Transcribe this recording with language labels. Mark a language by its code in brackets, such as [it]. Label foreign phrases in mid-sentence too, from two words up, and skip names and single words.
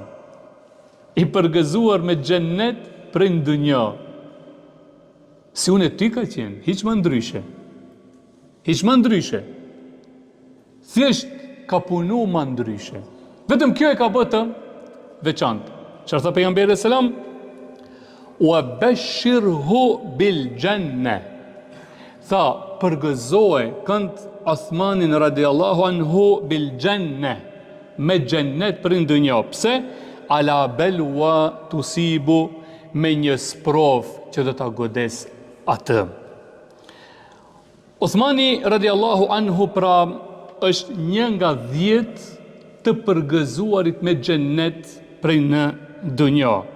[sq] I përgëzuar me xhennet për në dunjë. Si unë e ty ka qenë, hiç më ndryshe. Hiç më ndryshe. Thjesht ka punu më ndryshe. Vetëm kjo e ka bërë veçantë. Çfarë tha pejgamberi selam? [ar] وبشره بالجنة. [sq] Tha, përgëzoje kënd Uthmanin [ar] رضي الله عنه بالجنة, [sq] me xhennet për në dunjë. Pse? [ar] على بلوى تصيبه, [sq] me një sprov që do ta godes atë. Uthmani [ar] رضي الله عنه [sq] pra është një nga 10 të përgëzuarit me xhennet prej në dunjë.